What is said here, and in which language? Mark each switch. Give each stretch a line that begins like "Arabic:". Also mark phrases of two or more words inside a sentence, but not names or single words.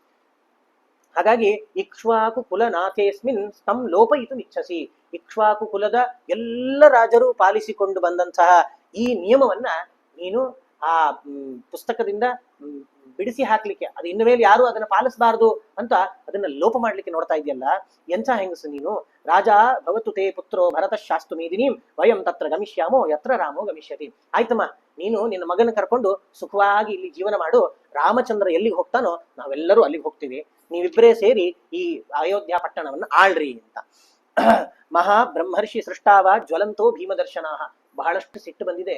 Sanskrit: ಹಾಗಾಗಿ ಇಕ್ಷ್ವಾಕು ಕುಲನಾಥೇಸ್ಮಿನ್ ತಂ ಲೋಪಯಿತು ಇಚ್ಛಸಿ.
Kannada: ಇಕ್ಷ್ವಾಕು ಕುಲದ ಎಲ್ಲ ರಾಜರು ಪಾಲಿಸಿಕೊಂಡು ಬಂದಂತಹ ಈ ನಿಯಮವನ್ನ ನೀನು ಆ ಪುಸ್ತಕದಿಂದ ಬಿಡಿಸಿ ಹಾಕ್ಲಿಕ್ಕೆ, ಅದು ಇನ್ನು ಮೇಲೆ ಯಾರು ಅದನ್ನ ಪಾಲಿಸಬಾರದು ಅಂತ ಅದನ್ನ ಲೋಪ ಮಾಡ್ಲಿಕ್ಕೆ ನೋಡ್ತಾ ಇದೆಯಲ್ಲ, ಎಂಥ ಹೆಂಗಸು ನೀನು.
Sanskrit: ರಾಜ ಭವತು ತೇ ಪುತ್ರೋ ಭರತ ಶಾಸ್ತು ಮೇದಿನೀಂ ವಯಂ ತತ್ರ ಗಮಿಷ್ಯಾಮೋ ಯತ್ರ ರಾಮೋ ಗಮಿಷ್ಯತಿ.
Kannada: ಆಯ್ತಮ್ಮ, ನೀನು ನಿನ್ನ ಮಗನ ಕರ್ಕೊಂಡು ಸುಖವಾಗಿ ಇಲ್ಲಿ ಜೀವನ ಮಾಡು. ರಾಮಚಂದ್ರ ಎಲ್ಲಿಗೆ ಹೋಗ್ತಾನೋ ನಾವೆಲ್ಲರೂ ಅಲ್ಲಿಗೆ ಹೋಗ್ತೀವಿ. ನೀವಿಬ್ಬರೇ ಸೇರಿ ಈ ಅಯೋಧ್ಯ ಪಟ್ಟಣವನ್ನು ಆಳ್ರಿ ಅಂತ.
Sanskrit: ಮಹಾ ಬ್ರಹ್ಮರ್ಷಿ ಸೃಷ್ಟಾವ ಜ್ವಲಂತೋ ಭೀಮದರ್ಶನಾಹ.
Kannada: ಬಹಳಷ್ಟು ಸಿಟ್ಟು ಬಂದಿದೆ.